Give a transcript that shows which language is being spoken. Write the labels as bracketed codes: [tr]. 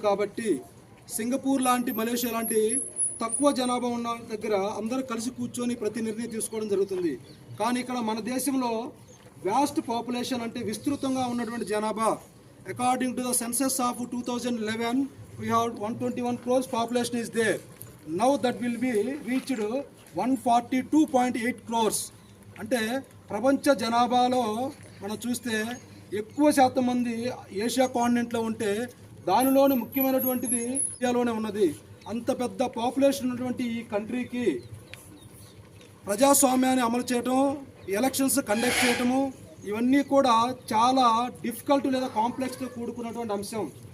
[te] కాబట్టి సింగపూర్ లాంటి, మలేషియా లాంటి తక్కువ జనాభా ఉన్న దగ్గర అందరూ కలిసి కూర్చొని ప్రతి నిర్ణయం తీసుకోవడం జరుగుతుంది. కానీ ఇక్కడ మన దేశంలో [en] vast population [te] అంటే విస్తృతంగా ఉన్నటువంటి జనాభా, [en] According to the census of 2011 we have 121 crores population is there. Now that will be reached 142.8 crores. [te] అంటే ప్రపంచ జనాభాలో మనం చూస్తే ఎక్కువ శాతం మంది ఏషియా కాంటినెంట్లో ఉంటే దానిలోని ముఖ్యమైనటువంటిది ఇండియాలోనే ఉన్నది. అంత పెద్ద పాపులేషన్ ఉన్నటువంటి ఈ కంట్రీకి ప్రజాస్వామ్యాన్ని అమలు చేయటం, ఎలక్షన్స్ కండక్ట్ చేయటము ఇవన్నీ కూడా చాలా డిఫికల్ట్ లేదా కాంప్లెక్స్తో కూడుకున్నటువంటి అంశం.